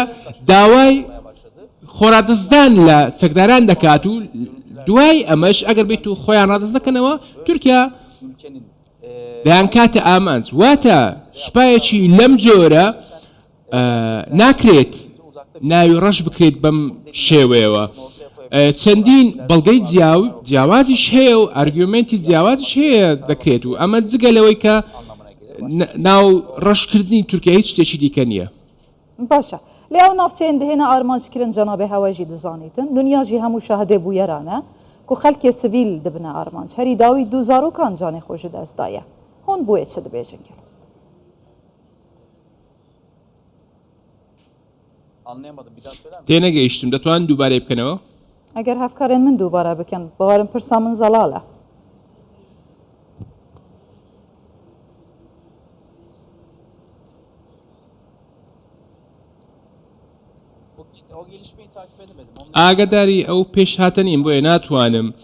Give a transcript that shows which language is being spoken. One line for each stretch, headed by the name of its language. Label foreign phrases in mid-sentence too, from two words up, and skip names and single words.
Central Kurdish: داوای خۆڕادەستدان لە چەکداران دەکات و دوای ئەمەش ئەگەر بێت و خۆیان ڕادەست دەکەنەوە تورکیا دەیان کاتە ئامانج واتە سوپایەکی لەم جۆرە ناکرێت ناوی ڕەش بکرێت بەم شێوەیەوە چەندین بەڵگەی جیاوازیش هەیە و ئەرگومنتی جیاوازیش هەیە دەکرێت و ئەمە جگە لەوەی کە ناو ڕەشکردنی تورکیا هیچ شتێکی دیکە نییە
Kurdish: باشە لێ ئەو ناوچەیان دهێنە ئارمانجکردن جەنابێ هەواژی دەزانیتن دنیاژی هەموو شاهدێ بوویەرانە ku xelkê sivîl dibine armanc herî dawî du zarokan canê xwe ji dest daye hûn bûyê çi dibêjin gel
Central Kurdish: تێنەگەیشتم دەتوان دووبارەی بکەنەوە
Kurdish: ئەگەر هەفکارێن من دووبارە بکەن باوارم پرسا من زەڵالە ئاگداری ئەو پێش هاتنیم بۆیە ناتوانم